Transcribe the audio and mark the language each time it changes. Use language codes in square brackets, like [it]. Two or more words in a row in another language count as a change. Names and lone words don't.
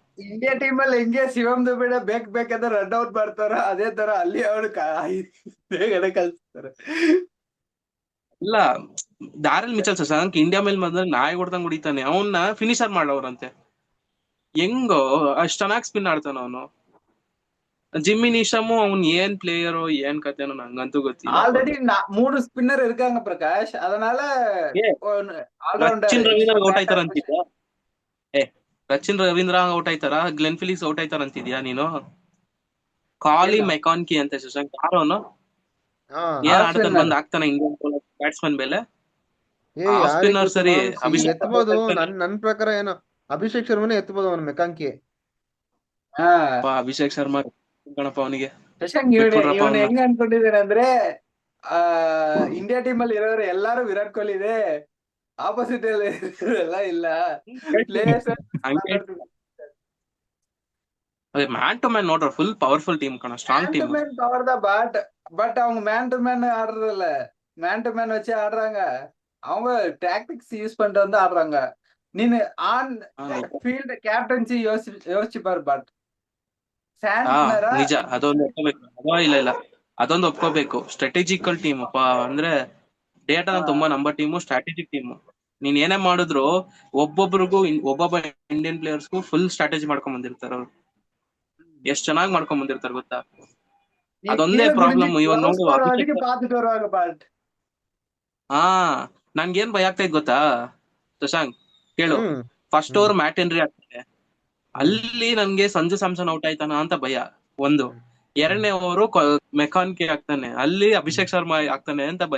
[en] India team [kn] ಅಲ್ಲಿ ಹೆಂಗೆ ಶಿವಮ್ ದುಬೆ ಬೇಕಾದ್ರೆ [en] run out [kn] ಮಾಡ್ತಾರ, ಅದೇ ತರ ಅಲ್ಲಿ ಅವಳು ಬೇಗನೆ ಕಲ್ಸ್ತಾರೆ. ಇಲ್ಲ, ಡ್ಯಾರಲ್ ಮಿಚೆಲ್ ಶಶಾಂಕ್ ಇಂಡಿಯಾ ಮೇಲೆ ಬಂದ್ರೆ ನಾಯಿ ಹೊಡ್ದಂಗ್ ಹೊಡಿತಾನೆ, ಅವನ್ನ ಫಿನಿಶರ್ ಮಾಡವ್ರಂತೆ. ಹೆಂಗೋ ಅಷ್ಟ್ ಚೆನ್ನಾಗಿ ಸ್ಪಿನ್ ಆಡ್ತಾನ ಅವನು. ಜಿಮ್ಮಿ ನಿಶಾಮು ಅವ್ನ್ ಏನ್ ಪ್ಲೇಯರು ಏನ್ ಕತೆನೋ ನಂಗಂತೂ ಗೊತ್ತಿಲ್ಲ. [ta] ஆல்ரெடி 3 ஸ்பின்னர் இருக்காங்க பிரகாஷ், அதனால [kn] ರಚಿನ್ ರವೀಂದ್ರ ಔಟ್ ಆಯ್ತಾರ ಅಂತಿದ್ಯಾ? ರಚಿನ್ ರವೀಂದ್ರ ಔಟ್ ಆಯ್ತಾರ, ಗ್ಲೆನ್ ಫಿಲಿಕ್ಸ್ ಔಟ್ ಆಯ್ತಾರ ಅಂತಿದ್ಯಾ ನೀನು? ಕಾಲಿ ಮೆಕಾನ್ಕಿ ಅಂತ ಶಶಾಂಕ್, ಯಾರೋನು ಏನ್ ಆಡ್ತಾನೆ, ಬಂದ್ ಆಗ್ತಾನೆ [en] Indian batsman [kn] ಮೇಲೆ. ಸ್ಪಿನ್ನರ್ ಸರಿ, ಎತ್ತಬಹುದು. ನನ್ ಪ್ರಕಾರ ಏನೋ ಅಭಿಷೇಕ್ ಶರ್ಮನೇ ಎತ್ತಬಹುದು ಅವನು ಮೆಕಾಂಕಿ. ಅಭಿಷೇಕ್ ಶರ್ಮಾ ಗಣಪ ಅವನಿಗೆ. ಇವನ್ ಹೆಂಗ್ ಅನ್ಕೊಂಡಿದ್ದೇನೆ ಅಂದ್ರೆ, [en] India team [kn] ಅಲ್ಲಿ ಇರೋರು ಎಲ್ಲಾರು ವಿರಾಟ್ ಕೊಹ್ಲಿ ಇದೆ, ಆಪೋಸಿಟ್ ಎಲ್ಲ ಇಲ್ಲ ಪ್ಲೇಯರ್ಸ್. [en] man to man [kn] ನೋಡ್ರ [en] full powerful team [kn] ಕಣ, ಸ್ಟ್ರಾಂಗ್ [en] man to [kn] ಟೀಮ್. [en] man power [ta] தான், பட் அவங்க [en] man to man [ta] ஆடுறது இல்ல, [en] man to man [ta] வச்சு ஆடுறாங்க. அவங்க [en] tactics use [ta] பண்ணிட்டு வந்து ஆடுறாங்க. [kn] நீனு [en] on field captaincy [kn] ಯೋಚಿಸಿ பாரு. ಬಟ್ ಸ್ಯಾಂಟ್ನರ ನಿಜ, ಅದೊಂದು ಒಪ್ಕೋಬೇಕು. ಇಲ್ಲ ಅದೊಂದು ಒಪ್ಕೋಬೇಕು. [en] strategical team [kn] ಅಂದ್ರೆ ಡೇಟಾ ತುಂಬಾ ನಂಬರ್ ಟೀಮು, [en] strategic team. [kn] ನೀನ್ ಏನೇ ಮಾಡಿದ್ರು ಒಬ್ಬೊಬ್ಬರಿಗೂ ಒಬ್ಬೊಬ್ಬ [en] Indian players full strategy [kn] ಮಾಡ್ಕೊಂಡ್ ಬಂದಿರ್ತಾರ ಅವ್ರು. ಎಷ್ಟ್ ಚೆನ್ನಾಗಿ ಮಾಡ್ಕೊಂಡ್ ಬಂದಿರ್ತಾರ ಗೊತ್ತಾ? ಅದೊಂದೇ ಪ್ರಾಬ್ಲಮ್ ಇವಾಗ ನೋಡು. [ta] பாத்துட்டு வருவாங்க. பட் [kn] ಹಾ, ನನ್ಗೇನ್ ಭಯ ಆಗ್ತಾ ಇದ್ ಗೊತ್ತಾ ಶಶಾಂಕ್, ಕೇಳು. [en] first over [kn] ಮ್ಯಾಟ್ ಹೆನ್ರಿ ಆಗ್ತಾನೆ, ಅಲ್ಲಿ ನನ್ಗೆ ಸಂಜು ಸ್ಯಾಮ್ಸನ್ ಔಟ್ ಆಯ್ತಾನ ಅಂತ ಭಯ ಒಂದು. ಎರಡನೇ ಓವರು ಮೆಕಾನ್ಕೆ ಆಗ್ತಾನೆ, ಅಲ್ಲಿ ಅಭಿಷೇಕ್ ಶರ್ಮಾ ಆಗ್ತಾನೆ ಅಂತ ಭಯ.